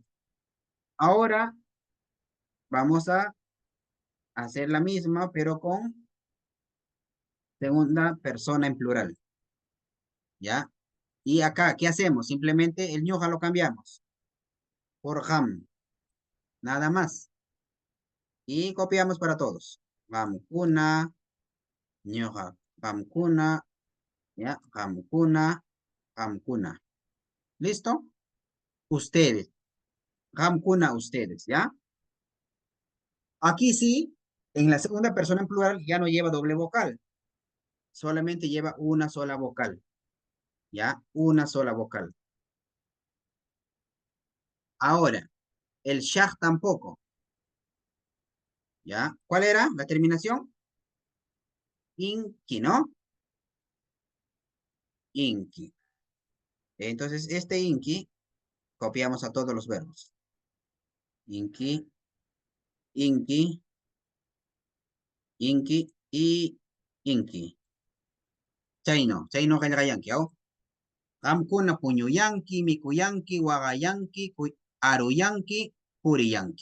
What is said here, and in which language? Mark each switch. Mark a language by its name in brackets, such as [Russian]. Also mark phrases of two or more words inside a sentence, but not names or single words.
[Spanish] Ahora vamos a hacer la misma, pero con segunda persona en plural. ¿Ya? Y acá, ¿qué hacemos? Simplemente el ñuja lo cambiamos por ham, nada más. Y copiamos para todos. [Quechua] Hamkuna, ñuja, hamkuna, ¿ya? Hamkuna, hamkuna. [Spanish] ¿Listo? Ustedes. Hamkuna, ustedes, ¿ya? Aquí sí, en la segunda persona en plural ya no lleva doble vocal. Solamente lleva una sola vocal. ¿Ya? Una sola vocal. Ahora, el shah tampoco. ¿Ya? ¿Cuál era la terminación? Inki, ¿no? Inki. Entonces, este inki copiamos a todos los verbos. Inki, inki, inki y inki. [Quechua] Chaino kallagayanki, ¿o? Qamkuna puñuyanki, mikuyanki, wagayanki, aruyanki, puriyanki.